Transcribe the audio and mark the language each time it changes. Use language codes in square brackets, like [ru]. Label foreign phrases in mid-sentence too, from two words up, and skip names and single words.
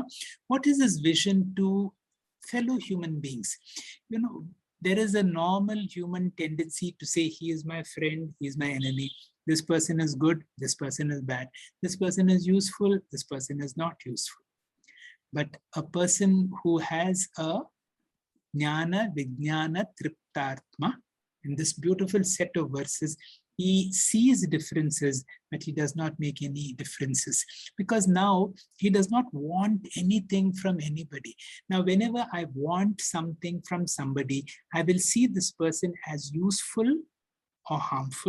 [en] What is his vision to fellow human beings? There is a normal human tendency to say, he is my friend, he is my enemy. This person is good, this person is bad. This person is useful, this person is not useful. But a person who has a [sa] jnana, vijnana, triptartma, [en] in this beautiful set of verses, he sees differences, but he does not make any differences, because now he does not want anything from anybody. Now, whenever I want something from somebody, I will see this person as useful or harmful.